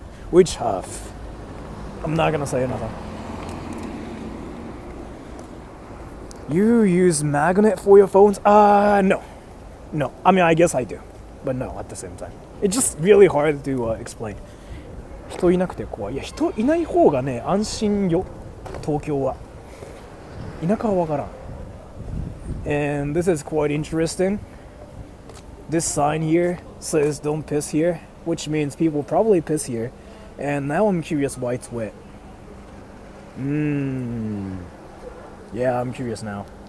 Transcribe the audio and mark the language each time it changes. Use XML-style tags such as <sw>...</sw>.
<en>Which half? I'm not gonna say anything. You use magnet for your phones? No. No. I mean, I guess I do. But no, at the same time. It's just really hard to explain.</en> <ja>人いなくて怖い。いや、人いない方がね、安心よ。東京は。田舎はわからん。</ja> <en>And this is quite interesting. This sign here says don't piss here, which means people probably piss here. And now I'm curious why it's wet. Yeah, I'm curious now.</en>